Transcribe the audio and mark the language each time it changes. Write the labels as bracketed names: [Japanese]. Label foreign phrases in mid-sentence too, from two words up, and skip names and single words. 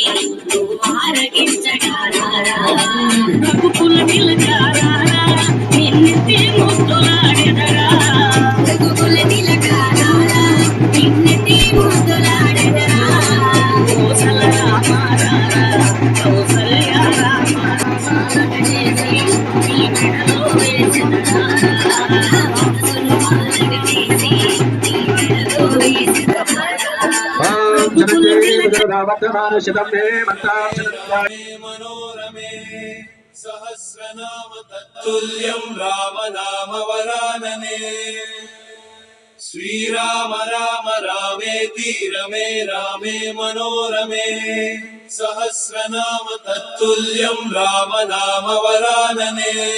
[Telugu] నువ్వు ఆరగించగారా రఘుకుల తిలకారా నిన్నెత్తి ముద్దులాడెదరా రఘుకుల తిలకారా నిన్నెత్తి ముద్దులాడెదరా కోసల రామారారా కౌసల్య రామారారా చేసి నీ మెడలో వేసెదరా మనసును మాలగ చేసి నీ మెడలో వేసెదరా [Sanskrit] मनोरमे सहस्रनाम तत्तुल्यं राम नाम वरानने श्रीराम राम रामेति रमे रामे मनोरमे सहस्रनाम तत्तुल्यं राम नाम वरानने